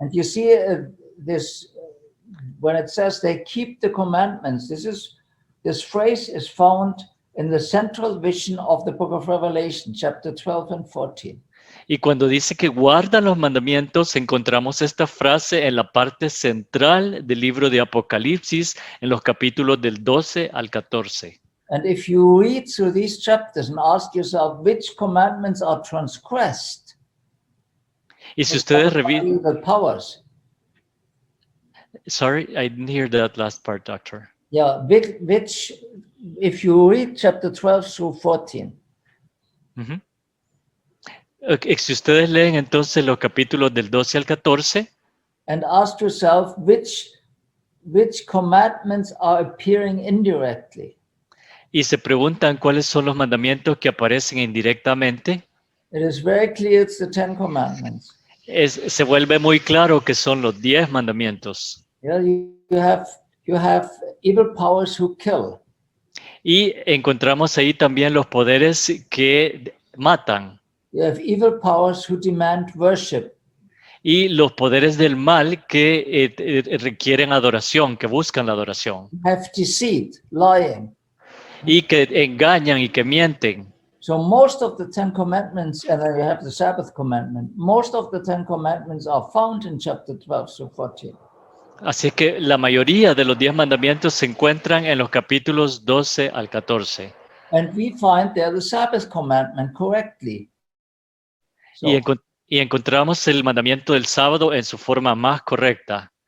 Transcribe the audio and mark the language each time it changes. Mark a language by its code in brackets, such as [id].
[en] And you see this when it says they keep the commandments. This phrase is found in the central vision of the book of Revelation, chapter 12 and 14. [es] Y cuando dice que guardan los mandamientos, encontramos esta frase en la parte central del libro de Apocalipsis, en los capítulos del 12 al 14. [en] And if you read through these chapters and ask yourself which commandments are transgressed, [es] Y si ustedes revisan... [en] the powers. Sorry, I didn't hear that last part, Doctor. Yeah, which if you read chapter 12 through 14, Uh-huh. [es] Okay, si ustedes leen entonces los capítulos del 12 al 14 [en] and ask yourself which commandments are appearing indirectly. [es] y se preguntan cuáles son los mandamientos que aparecen indirectamente, [en] it is very clear it's the Ten Commandments. [es] se vuelve muy claro que son los 10 mandamientos. [en] Yeah, you have evil powers who kill. [es] Y encontramos ahí también los poderes que matan [en] You have evil powers who demand worship. [es] y los poderes del mal que requieren adoración, que buscan la adoración [en] You have deceit, lying. [es] y que engañan y que mienten. [en] So most of the Ten Commandments, and then you have the Sabbath commandment, most of the Ten Commandments are found in chapter 12 to 14. [es] Así es que la mayoría de los 10 mandamientos se encuentran en los capítulos 12 al 14. [en] And we find there the Sabbath commandment correctly. So, [es] Y encontramos el mandamiento del sábado en su forma más correcta.